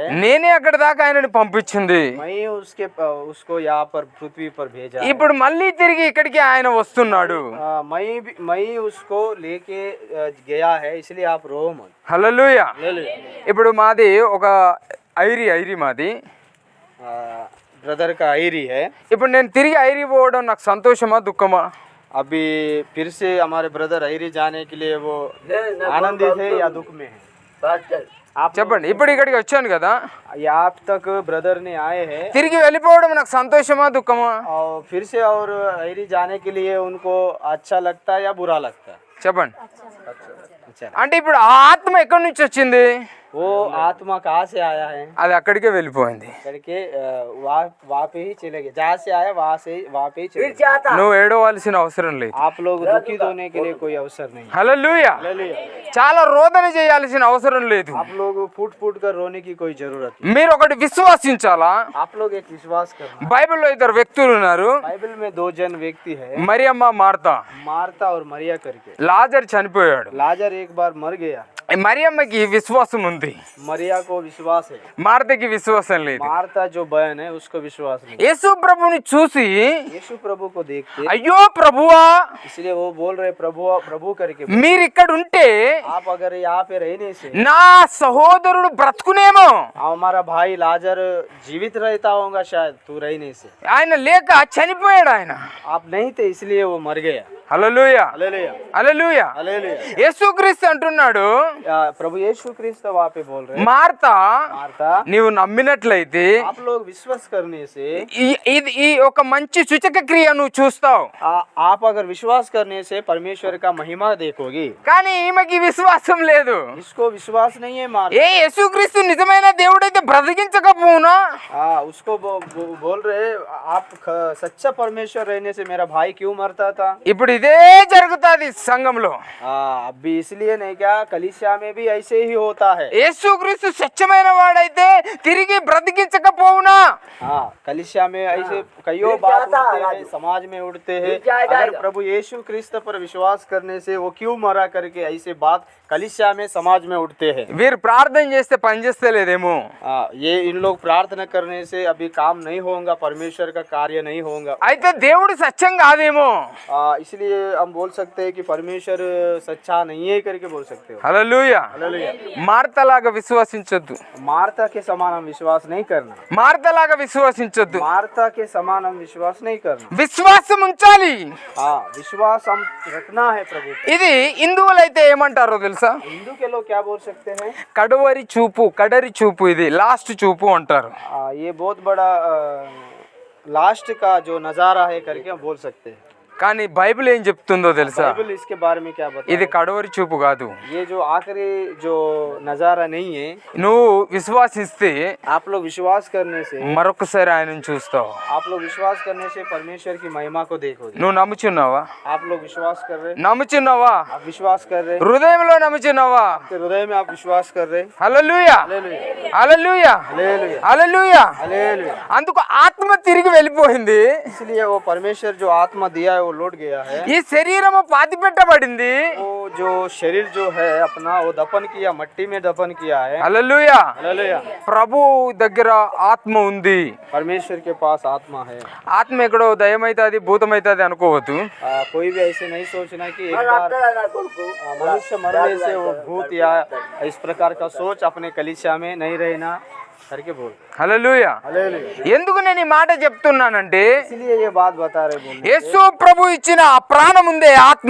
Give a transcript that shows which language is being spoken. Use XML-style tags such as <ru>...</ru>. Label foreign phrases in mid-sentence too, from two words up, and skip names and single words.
<te>నేనే అక్కడ దాకా ఆయనని పంపించింది.</te> <hi>मैं ही उसको यहाँ पर पृथ्वी पर भेजा है।</hi> <te>ఇప్పుడు మళ్ళీ తిరిగి ఇక్కడికి ఆయన వస్తున్నాడు.</te> <hi>मैं ही उसको लेके गया है, इसलिए आप रो मत।</hi> <te>హల్లెలూయా.</te> <hi>हालेलुया।</hi> <te>ఇప్పుడు మాది ఒక ఐరి మాది.</te> <hi>ब्रदर का आयरी है।</hi> <te>ఇప్పుడు నేను తిరిగి ఐరి పోవడం నాకు సంతోషమా దుఃఖమా?</te> <hi>अभी फिर से हमारे ब्रदर आयरी जाने के लिए वो आनंदित है या दुख में है? आप</hi> <te>చెప్పండి. ఇప్పుడు ఇక్కడికి వచ్చాను కదా,</te> <hi>यहाँ तक ब्रदर ने आए हैं</hi> <te>తిరిగి వెళ్ళిపోవడం నాకు సంతోషమా దుఃఖమా?</te> <hi>और फिर से और आयरी जाने के लिए उनको अच्छा लगता है या बुरा लगता है?</hi> <te>చెప్పండి.</te> <hi>अच्छा,</hi> <te>అంటే ఇప్పుడు ఆ ఆత్మ ఎక్కడి నుంచి వచ్చింది?</te> <hi>वो आत्मा कहाँ से आया है</hi> <te>అది అక్కడికే వెళ్ళిపోయింది.</te> <hi>करके वहाँ पे ही चले गए। जहाँ से आया वहाँ पे ही चले गए।</hi> <te>నువ్వు ఏడవలసిన అవసరం లేదు.</te> <hi>आप लोग दुखित होने के लिए कोई अवसर नहीं।</hi> <te>హల్లెలూయా.</te> <hi>हालेलुया।</hi> <te>చాలా రోదన చేయాల్సిన అవసరం లేదు.</te> <hi>आप लोग फूट फूट कर रोने की कोई जरूरत नहीं।</hi> <te>మీరు ఒకటి విశ్వాసించాలా.</te> <hi>आप लोग एक विश्वास करना।</hi> <te>బైబిల్లో ఇద్దరు వ్యక్తులు ఉన్నారు,</te> <hi>बाइबल में 2 जन व्यक्ति है,</hi> <te>మరియమ్మ మార్తా.</te> <hi>मार्ता और मरिया करके।</hi> <te>లాజర్ చనిపోయాడు.</te> <hi>लाजर एक बार मर गया।</hi> <te>మరియమ్మకి విశ్వాసం ఉంది,</te> <hi>मरिया को विश्वास है।</hi> <te>మార్తకి విశ్వాసం లేదు.</te> <hi>मार्ता जो बहन है उसको विश्वास नहीं।</hi> <te>యేసు ప్రభుని చూసి</te> <hi>यीशु प्रभु को देखते</hi> <te>అయ్యో ప్రభువా,</te> <hi>इसलिए वो बोल रहे प्रभु प्रभु करके।</hi> <te>మీరు ఇక్కడ ఉంటే</te> <hi>आप अगर यहाँ पे रहने से</hi> <te>నా సహోదరుడు బ్రతుకునేమో.</te> <hi>हमारा भाई लाजर जीवित रहता होगा, शायद तू रहने से।</hi> <te>ఆయన లేక చనిపోయాడు ఆయన.</te> <hi>आप नहीं थे इसलिए वो मर गया।</hi> <te>హల్లెలూయా</te> <hi>हालेलुया।</hi> <te>హల్లెలూయా.</te> <hi>हालेलुया।</hi> <te>యేసుక్రీస్తు అంటున్నాడు,</te> <hi>प्रभु यीशु क्रिस्त वहाँ पे बोल रहे</hi> <te>మార్తా</te> <hi>मार्ता,</hi> <te>నీవు నమ్మినట్లయితే</te> <hi>आप लोग विश्वास करने से</hi> <te>ఈ ఒక మంచి సూచక క్రియ నువ్వు చూస్తావు.</te> <hi>आप अगर विश्वास करने से परमेश्वर का महिमा देखोगी।</hi> <te>కానీ ఈమెకి విశ్వాసం లేదు.</te> <hi>इसको विश्वास नहीं है मार।</hi> <te>ఏ యేసుక్రీస్తు నిజమైన దేవుడైతే బ్రతికించకపోవునా?</te> <hi>उसको बोल रहे आप सच्चा परमेश्वर रहने से मेरा भाई क्यों मरता था?</hi> <te>ఇప్పుడు ఇదే జరుగుతాది సంఘంలో.</te> <hi>अभी इसलिए नहीं क्या, कलीसिया में भी ऐसे ही होता है।</hi> <te>యేసుక్రీస్తు సత్యమైన వాడైతే తిరిగి బ్రతికించకపోవునా?</te> <hi>हाँ, कलीसिया में ऐसे कईयों बात उठते हैं, समाज में उठते हैं। अगर प्रभु यीशु क्रिस्त पर विश्वास करने से वो क्यों मरा करके ऐसे बात कलीसिया में समाज में उठते हैं।</hi> <te>వీరు ప్రార్థన చేస్తే పని చేస్తలేదేమో,</te> <hi>ये इन लोग प्रार्थना करने से अभी काम नहीं होगा, परमेश्वर का कार्य नहीं होगा।</hi> <te>అయితే దేవుడు సత్యం కాదేమో.</te> <hi>इसलिए हम बोल सकते हैं कि परमेश्वर सच्चा नहीं है करके बोल सकते हो।</hi> <te>హల్లెలూయా.</te> <hi>हालेलुया।</hi> <te>మార్తలాగా విశ్వసించొద్దు,</te> <hi>मार्था के समान हम विश्वास नहीं करना।</hi> <te>మార్తలాగా విశ్వసించొద్దు,</te> <hi>मार्था के समान हम विश्वास नहीं करना।</hi> <te>విశ్వాసం ఉంచాలి.</te> <hi>हाँ, विश्वास हम रखना है प्रभु पे।</hi> <te>ఇది హిందువులైతే ఏమంటారో తెలుసా?</te> <hi>हिंदू के लोग क्या बोल सकते हैं?</hi> <te>కడరి చూపు, ఇది లాస్ట్ చూపు అంటారు.</te> <hi>ये बहुत बड़ा लास्ट का जो नजारा है करके हम बोल सकते हैं।</hi> <te>కానీ బైబిల్ ఏం చెప్తుందో తెలుసా?</te> <hi>बाइबल इसके बारे में क्या बताता</hi> <te>ఇది</te> <hi>है?</hi> <te>కడవరి చూపు కాదు.</te> <hi>ये जो आखिरी जो नजारा नहीं है,</hi> <te>నువ్వు విశ్వాసిస్తే</te> <hi>आप लोग विश्वास करने से,</hi> <te>మరొకసారి ఆయనను చూస్తావు.</te> <hi>आप लोग विश्वास करने से परमेश्वर की महिमा को देखोगे।</hi> <te>నువ్వు నమ్ముచున్నావా?</te> <hi>आप लोग विश्वास कर रहे,</hi> <te>నమ్ముచున్నావా?</te> <hi>आप विश्वास कर रहे,</hi> <te>హృదయంలో నమ్ముచున్నావా?</te> <hi>आपके हृदय में आप विश्वास कर रहे।</hi> <te>హల్లెలూయా,</te> <hi>हालेलुया,</hi> <te>హల్లెలూయా,</te> <hi>हालेलुया,</hi> <te>హల్లెలూయా.</te> <hi>हालेलुया।</hi> <te>అందుకు ఆత్మ తిరిగి వెళ్ళిపోయింది.</te> <hi>इसलिए वो परमेश्वर जो आत्मा दिया है वो लौट गया है।</hi> <te>ఈ శరీరము పాతి పెట్టబడింది.</te> <hi>वो जो शरीर जो है अपना वो दफन किया, मट्टी में दफन किया है।</hi> <te>హల్లెలూయా.</te> <hi>हालेलुया।</hi> <te>ప్రభు దగ్గర ఆత్మ ఉంది.</te> <hi>परमेश्वर के पास आत्मा है।</hi> <te>ఆత్మ ఎక్కడో దయమైతుంది, భూతమైతుంది అనుకోవద్దు.</te> <hi>कोई भी ऐसे नहीं सोचना कि एक बार मनुष्य मरने से वो भूत या इस प्रकार का सोच अपने कलीसिया में नहीं रहना करके बोल।</hi> <te>హల్లెలూయా.</te> <hi>हालेलुया।</hi> <te>ఎందుకు నేను ఈ మాట చెప్తున్నానంటే,</te> <hi>इसलिए ये बात बता रहे बोल,</hi> <te>యేసు ప్రభు ఇచ్చిన ఆ ప్రాణం ఉందే ఆత్మ,</te>